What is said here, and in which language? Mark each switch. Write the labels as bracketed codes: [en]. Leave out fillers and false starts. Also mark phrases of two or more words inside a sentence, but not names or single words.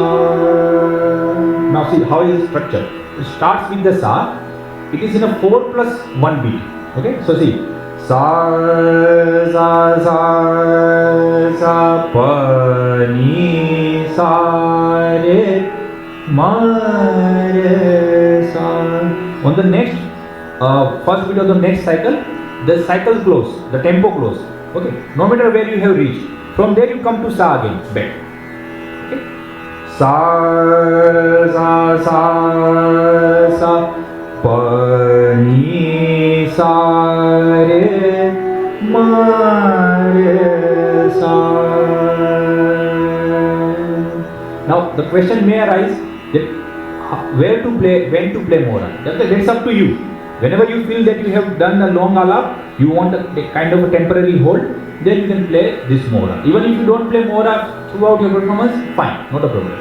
[en] Now see how is the structure. It starts with the sa. It is in a 4+1 beat. Okay, so see sa sa sa sa pa ni sa re ma re sa. On the next first beat of the next cycle, the cycle close, the tempo close. Okay, no matter where you have reached, from there you come to sa again, back. Okay, sa sa sa sa pa ni sa re ma re sa. Now the question may arise that where to play, when to play mohra. That's up to you. Whenever you feel that you have done a long alap, you want a kind of a temporary hold, then you can play this mohra. Even if you don't play mohra throughout your performance, fine, not a problem.